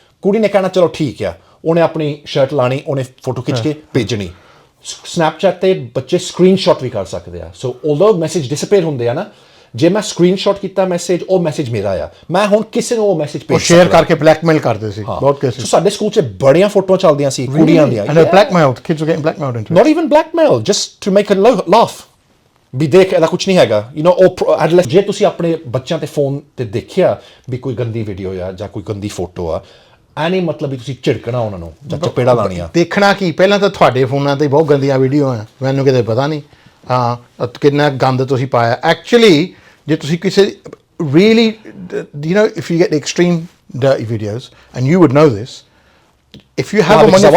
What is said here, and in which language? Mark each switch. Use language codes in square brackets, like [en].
[pa] ਕੁੜੀ ਨੇ ਕਹਿਣਾ ਚਲੋ ਠੀਕ ਆ, ਉਹਨੇ ਆਪਣੀ ਸ਼ਰਟ ਲਾਣੀ, ਉਹਨੇ ਫੋਟੋ ਖਿੱਚ ਕੇ ਭੇਜਣੀ। ਸਨੈਪਚੈਟ ਤੇ ਬੱਚੇ ਸਕਰੀਨਸ਼ਾਟ ਵੀ ਕਰ ਸਕਦੇ ਆ। ਸੋ ਆਲਦੋ ਮੈਸੇਜ ਡਿਸਅਪੀਅਰ ਹੁੰਦੇ ਆ ਨਾ, ਜੇ ਮੈਂ ਸਕਰੀਨਸ਼ਾਟ ਕੀਤਾ ਮੈਸੇਜ, ਉਹ ਮੈਸੇਜ ਮੇਰਾ ਆ, ਮੈਂ ਹੁਣ ਕਿਸੇ ਨੂੰ ਉਹ ਮੈਸੇਜ ਭੇਜ ਸਕਦਾ। ਸ਼ੇਅਰ ਕਰਕੇ ਬਲੈਕਮੇਲ ਕਰਦੇ ਸੀ ਬਹੁਤ ਕੇਸਿਸ। ਸਾਡੇ ਸਕੂਲ 'ਚ ਬੜੀਆਂ ਫੋਟੋਆਂ ਚੱਲਦੀਆਂ ਸੀ ਕੁੜੀਆਂ ਦੀਆਂ। [en] Blackmailed, kids were getting blackmailed into it। Not even blackmail, just to make a laugh। [pa] ਵੀ ਦੇਖ, ਇਹਦਾ ਕੁਛ ਨਹੀਂ ਹੈਗਾ, ਉਹ ਜੇ ਤੁਸੀਂ ਆਪਣੇ ਬੱਚਿਆਂ ਤੇ ਫੋਨ ਤੇ ਦੇਖਿਆ ਵੀ ਕੋਈ ਗੰਦੀ ਵੀਡੀਓ ਆ ਜਾਂ ਕੋਈ ਗੰਦੀ ਫੋਟੋ ਆ, ਐ ਨਹੀਂ ਮਤਲਬ ਵੀ ਤੁਸੀਂ ਝਿੜਕਣਾ ਉਹਨਾਂ ਨੂੰ ਜਾਂ ਚਪੇੜਾ ਲਾਣੀਆਂ। ਦੇਖਣਾ ਕੀ, ਪਹਿਲਾਂ ਤਾਂ ਤੁਹਾਡੇ ਫੋਨਾਂ ਤੇ ਬਹੁਤ ਗੰਦੀਆਂ ਵੀਡੀਓ ਆ, ਮੈਨੂੰ ਕਿਤੇ ਪਤਾ ਨਹੀਂ ਹਾਂ ਕਿੰਨਾ ਗੰਦ ਤੁਸੀਂ ਪਾਇਆ। ਐਕਚੁਅਲੀ ਜੇ ਤੁਸੀਂ ਕਿਸੇ [en] really, if you get the extreme dirty videos, and you would know this, if you have them on your